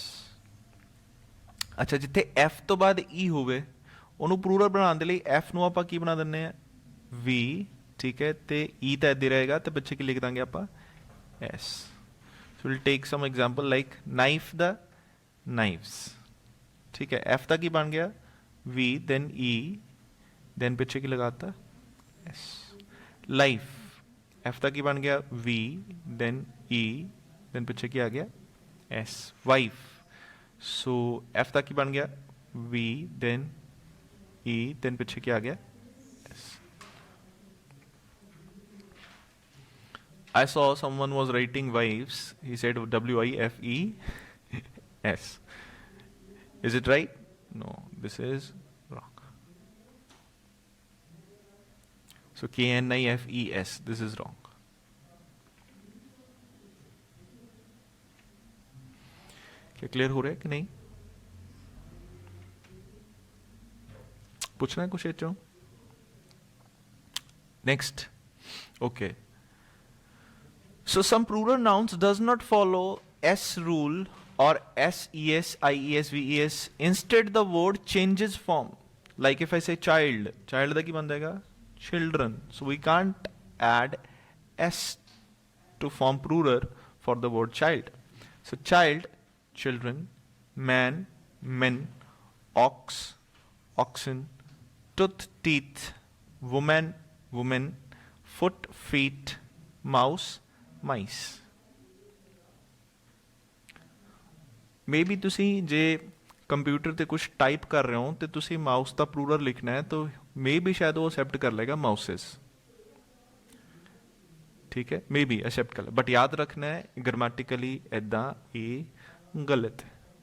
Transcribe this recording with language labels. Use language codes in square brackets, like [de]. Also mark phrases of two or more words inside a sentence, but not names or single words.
[pa] ਅੱਛਾ ਜਿੱਥੇ f ਤੋਂ ਬਾਅਦ e ਹੋਵੇ ਉਹਨੂੰ ਪਲੂਰਲ ਬਣਾਉਣ ਦੇ ਲਈ f ਨੂੰ ਆਪਾਂ ਕੀ ਬਣਾ ਦਿੰਦੇ ਆ v, ਠੀਕ ਹੈ, ਤੇ e ਤਾਂ ਇੱਦਾਂ ਰਹੇਗਾ ਤੇ ਪਿੱਛੇ ਕੀ ਲਿਖ ਦਾਂਗੇ ਆਪਾਂ s। [en] so will take some example like knife [pa] ਦਾ ਨਾਈਵਸ, ਠੀਕ ਹੈ, f ਦਾ ਕੀ ਬਣ ਗਿਆ v, [en] then e, then [pa] ਪਿੱਛੇ ਕੀ ਲਗਾਤਾ s। ਲਾਈਫ f ਦਾ ਕੀ ਬਣ ਗਿਆ v, [en] then e, then [pa] ਪਿੱਛੇ ਕੀ ਆ ਗਿਆ s। ਵਾਈਫ, ਸੋ f ਦਾ ਕੀ ਬਣ ਗਿਆ v, [en] then e, then [pa] ਪਿੱਛੇ ਕੀ ਆ ਗਿਆ s। [en] I saw someone was writing wives, he said W-I-F-E-S. Is it right? No, this is wrong. So K-N-I-F-E-S, this is wrong. [hi] क्या क्लियर हो रहा है कि नहीं? पूछना है कुछ एचो? [en] Next. Okay. So some plural nouns does not follow S rule or S, ES, IES, VES. Instead the word changes form. Like if I say child, child [pa] ਦਾ ਕੀ ਬਣ ਜਾਏਗਾ? [en] Children. So we can't add S to form plural for the word child. So child, children, man, men, ox, oxen, tooth, teeth, woman, women, foot, feet, mouse, mice. [pa] Maybe ਤੁਸੀਂ ਜੇ ਕੰਪਿਊਟਰ ਤੇ ਕੁਝ ਟਾਈਪ ਕਰ ਰਹੇ ਹੋ ਤੇ ਤੁਸੀਂ ਮਾਊਸ ਦਾ ਪਲੂਰਲ ਲਿਖਣਾ ਹੈ ਤਾਂ ਮੇਬੀ ਸ਼ਾਇਦ ਉਹ ਅਸੈਪਟ ਕਰ ਲੇਗਾ ਮਾਊਸਸ, ਠੀਕ ਹੈ, ਮੇਬੀ ਅਸੈਪਟ ਕਰ ਲੈ, ਬਟ ਯਾਦ ਰੱਖਣਾ ਹੈ ਗ੍ਰਾਮੈਟਿਕਲੀ ਇਦਾਂ ਇਹ ਗਲਤ ਹੈ।